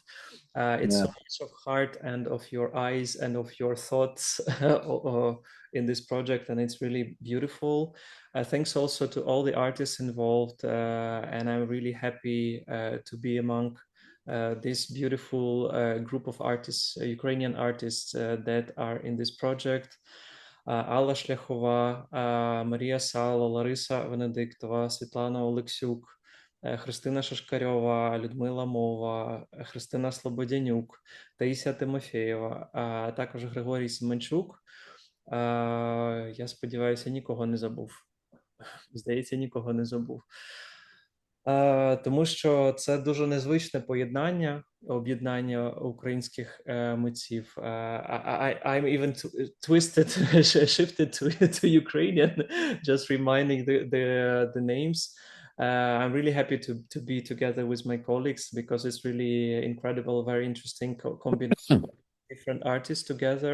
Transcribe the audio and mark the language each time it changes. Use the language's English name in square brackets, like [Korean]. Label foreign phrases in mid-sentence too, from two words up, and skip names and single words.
[English] It's so much of heart and of your eyes and of your thoughts in this project, and it's really beautiful. Thanks also to all the artists involved, and I'm really happy to be among this beautiful group of artists, Ukrainian artists that are in this project. [Ukrainian] Алла Шляхова, Марія Сало, Лариса Венедиктова, Світлана Олексюк, Христина Шашкарьова, Людмила Мова, Христина Слободянюк, Таїсія Тимофєєва, а також Григорій Семенчук. Я сподіваюся, нікого не забув. Здається, нікого не забув. Тому що це дуже незвичне поєднання, об'єднання українських митців. [English] I'm even shifted to Ukrainian, just reminding the names. I'm really happy to be together with my colleagues because it's really incredible, very interesting combination of different artists together.